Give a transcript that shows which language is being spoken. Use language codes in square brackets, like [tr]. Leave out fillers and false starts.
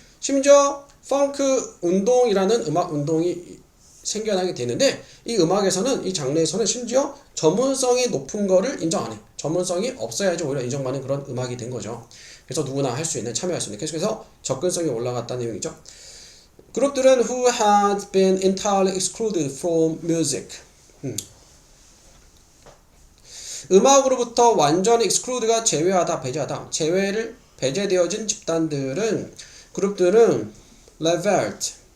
[ko] 심지어 펑크 운동이라는 음악 운동이 생겨나게 되는데 이 음악에서는 이 장르에서는 심지어 전문성이 높은 거를 인정 안 해. 전문성이 없어야지 오히려 인정받는 그런 음악이 된 거죠. 그래서 누구나 할 수 있는 참여할 수 있는 계속해서 접근성이 올라갔다는 내용이죠. 그룹들은 [en] who had been entirely excluded from music. [ko] 음악으로부터 완전히 exclude가 제외하다, 배제하다. 배제되어진 집단들은 그룹들은 reveled.